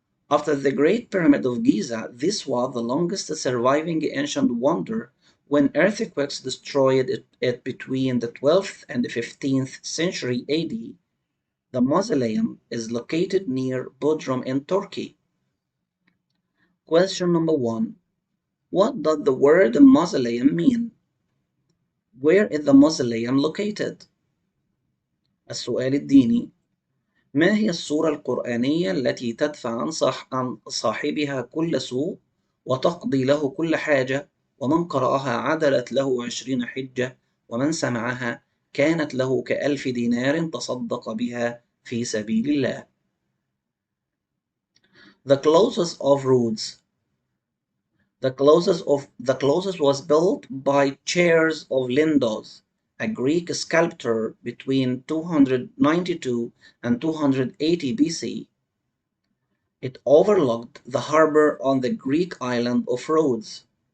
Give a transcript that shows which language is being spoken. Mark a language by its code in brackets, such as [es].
[en] After the Great Pyramid of Giza, this was the longest surviving ancient wonder when earthquakes destroyed it between the 12th and 15th century AD. The mausoleum is located near Bodrum in Turkey. Question number 1. What does the word mausoleum mean? Where is the mausoleum located? [ar] السؤال الديني: ما هي السورة القرآنية التي تدفع عن صاحبها كل سوء وتقضي له كل حاجة، ومن قرأها عدلت له 20 حجة، ومن سمعها كانت له ك1000 دينار تصدق بها في سبيل الله؟ [en] The closest of roads. The closest was built by Chairs of Lindos, a Greek sculptor between 292 and 280 BC. It overlooked the harbor on the Greek island of Rhodes.